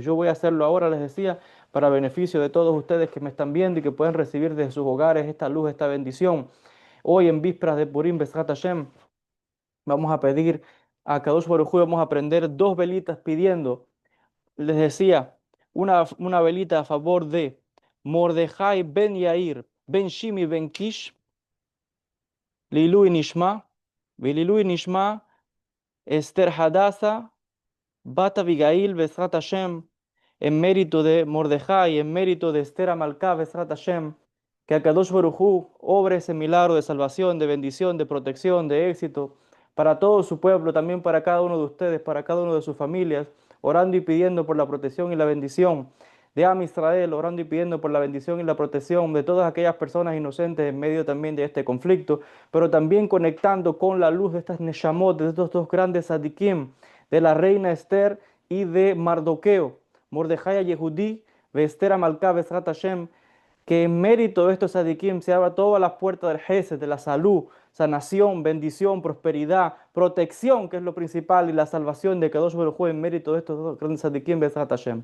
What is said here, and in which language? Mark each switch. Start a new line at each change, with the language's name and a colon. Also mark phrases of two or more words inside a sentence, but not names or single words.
Spanish: Yo voy a hacerlo ahora, les decía, para beneficio de todos ustedes que me están viendo y que pueden recibir desde sus hogares esta luz, esta bendición. Hoy en vísperas de Purim,
Hebrew: בעזרת השם,
Spanish: vamos a pedir a
Hebrew: קדוש ברוך הוא,
Spanish: vamos a prender dos velitas pidiendo, les decía, una velita a favor de Mordejai ben Yair, ben Shimi ben Kish,
Hebrew: לעילוי נשמת, ולעילוי נשמת,
Spanish: Esther Hadassah, Bat Abigail,
Hebrew: בעזרת השם,
Spanish: en mérito de Mordejai, en mérito de Esther Amalcá,
Hebrew: בעזרת השם,
Spanish: que
Hebrew: הקדוש ברוך הוא
Spanish: obre ese milagro de salvación, de bendición, de protección, de éxito para todo su pueblo, también para cada uno de ustedes, para cada uno de sus familias, orando y pidiendo por la protección y la bendición de
Hebrew: עם ישראל,
Spanish: orando y pidiendo por la bendición y la protección de todas aquellas personas inocentes en medio también de este conflicto, pero también conectando con la luz de estas Neshamot, de estos dos grandes Sadikim, de la reina Esther y de Mardoqueo, Mordejai Yehudí, Esther Amalcá,
Hebrew: בעזרת השם,
Spanish: que en mérito de estos sadikim se abra todas las puertas del Gesed, de la salud, sanación, bendición, prosperidad, protección, que es lo principal, y la salvación de
Hebrew: קדוש ברוך הוא
Spanish: en mérito de estos dos grandes sadikim,
Hebrew: בעזרת השם.